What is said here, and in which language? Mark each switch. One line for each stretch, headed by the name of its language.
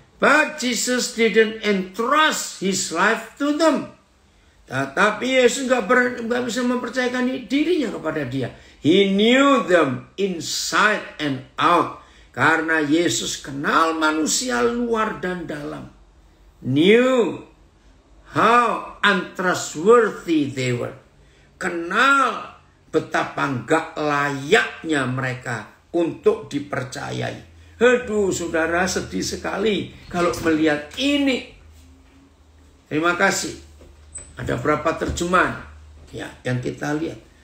English: But Jesus didn't entrust his life to them.
Indonesian: Tetapi Yesus gak bisa mempercayakan dirinya kepada dia.
English: He knew them inside and out.
Indonesian: Karena Yesus kenal manusia luar dan dalam.
English: Knew how untrustworthy they were.
Indonesian: Kenal betapa enggak layaknya mereka untuk dipercayai. Aduh, saudara, sedih sekali kalau melihat ini. Terima kasih. Ada berapa terjemahan ya yang kita lihat.